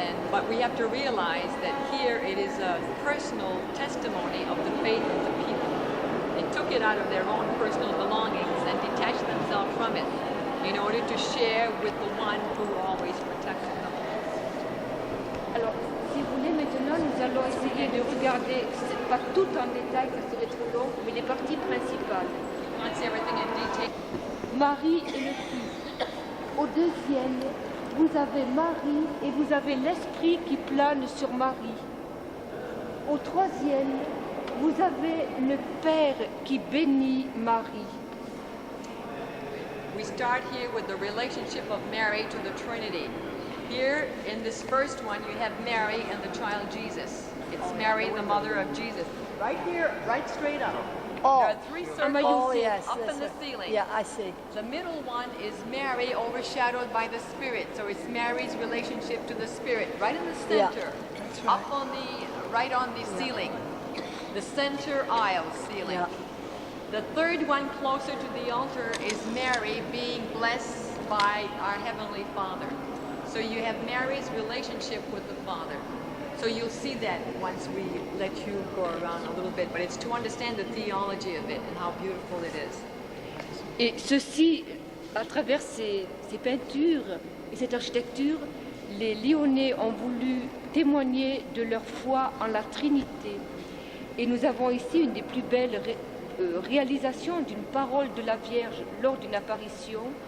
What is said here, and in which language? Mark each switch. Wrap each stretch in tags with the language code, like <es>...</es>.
<en>But we have to realize that here it is a personal testimony of the faith of the people. They took it out of their own personal belongings and detached themselves from it in order to share with the one who always protected them.</en> <fr>Alors, si vous voulez, maintenant, nous allons essayer de regarder, pas tout en détail, ça serait trop long, mais les parties principales.</fr> <en>Let's see everything in detail.</en> <fr>Marie et le Fils. Au deuxième, vous avez Marie et vous avez l'Esprit qui plane sur Marie. Au troisième, vous avez le Père qui bénit Marie.</fr> <en>We start here with the relationship of Mary to the Trinity. Here in this first one, you have Mary and the child Jesus. It's Mary, the mother of Jesus. Right here, right straight up. Oh, there are 3 circles up in the yes. ceiling. Yeah, I see. The middle one is Mary overshadowed by the Spirit. So it's Mary's relationship to the Spirit, right in the center, that's right. up on right on the ceiling, the center aisle ceiling. Yeah. The third one closer to the altar is Mary being blessed by our Heavenly Father. So you have Mary's relationship with the Father. So you'll see that once we let you go around a little bit, but it's to understand the theology of it and how beautiful it is.</en> <fr>Et ceci, à travers ces peintures et cette architecture, les Lyonnais ont voulu témoigner de leur foi en la Trinité. Et nous avons ici une des plus belles réalisations d'une parole de la Vierge lors d'une apparition.</fr>